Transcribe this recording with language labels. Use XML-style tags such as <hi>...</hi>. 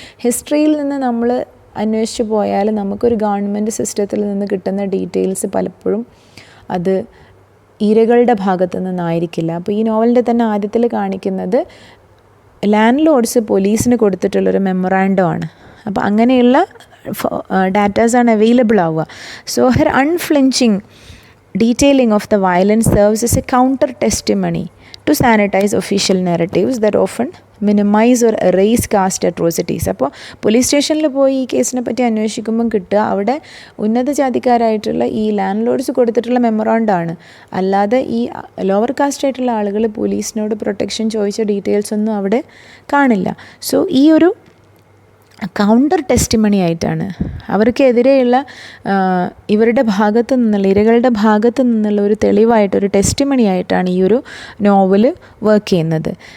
<ml>ഹിസ്റ്ററിയിൽ നിന്ന് നമ്മൾ അന്വേഷിച്ച് പോയാൽ നമുക്കൊരു ഗവൺമെൻറ് സിസ്റ്റത്തിൽ നിന്ന് കിട്ടുന്ന ഡീറ്റെയിൽസ് പലപ്പോഴും അത് ഇരകളുടെ ഭാഗത്തു നിന്നായിരിക്കില്ല. അപ്പോൾ ഈ നോവലിൻ്റെ തന്നെ ആദ്യത്തിൽ കാണിക്കുന്നത് ലാൻഡ് ലോഡ്സ് പോലീസിന് കൊടുത്തിട്ടുള്ളൊരു മെമ്മറാൻഡം ആണ്. അപ്പോൾ അങ്ങനെയുള്ള ഡാറ്റാസാണ് അവൈലബിൾ ആവുക.</ml> <en>So her unflinching detailing of the violence serves as a counter testimony to sanitize official narratives that often minimize or erase caste atrocities.</en> <ml>അപ്പോൾ പോലീസ് സ്റ്റേഷനിൽ പോയി ഈ കേസിനെ പറ്റി അന്വേഷിക്കുമ്പം കിട്ടുക അവിടെ ഉന്നത ജാതിക്കാരായിട്ടുള്ള ഈ ലാൻഡ് ലോഡ്സ് കൊടുത്തിട്ടുള്ള മെമ്മറാണ്ടാണ്. അല്ലാതെ ഈ ലോവർ കാസ്റ്റ് ആയിട്ടുള്ള ആളുകൾ പോലീസിനോട് പ്രൊട്ടക്ഷൻ ചോദിച്ച ഡീറ്റെയിൽസ് ഒന്നും അവിടെ കാണില്ല. സോ ഈ ഒരു കൗണ്ടർ ടെസ്റ്റിമണി ആയിട്ടാണ് അവർക്കെതിരെയുള്ള ഇവരുടെ ഭാഗത്തു നിന്നുള്ള ഇരകളുടെ ഭാഗത്തു നിന്നുള്ള ഒരു തെളിവായിട്ടൊരു ടെസ്റ്റിമണി ആയിട്ടാണ് ഈ ഒരു നോവല് വർക്ക് ചെയ്യുന്നത്.</ml>